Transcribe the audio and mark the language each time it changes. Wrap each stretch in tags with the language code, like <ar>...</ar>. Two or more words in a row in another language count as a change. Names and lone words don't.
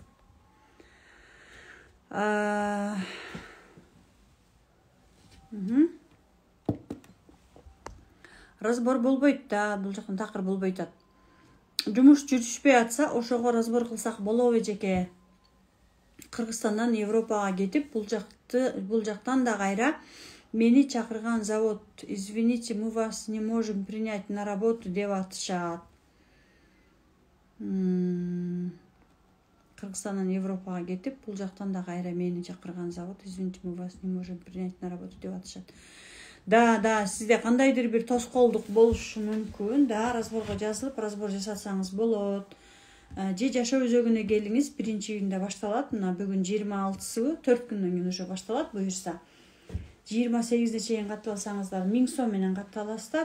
<ky>Разбор болбойт да, бул жактан такыр болбойт атат. Жумуш жүрүшпөй атса, ошого разбор кылсак болобу эжеке? Кыргызстандан Европага кетип, бул жактан да кайра мени чакырган завод.</ky> <ru>Извините, мы вас не можем принять на работу</ru> <ky>деп атышат. Кыргызстандан Европага кетип, бул жактан да кайра мени чакырган завод.</ky> <ru>Извините, мы вас не можем принять на работу</ru> <ky>деп атышат. да сизде кандайдыр бир тоскоолдук болушу мүмкүн, да разборго жазылып, разбор жасасаңыз болот. Же жашоо өзөгүнө келиңиз, биринчи күндө башталат. Мына бүгүн 26-сы, 4 күндөн кийин уже башталат буюрса. 28-не чейин катып алсаңыздар 1000 сом менен катып аласыздар.</ky>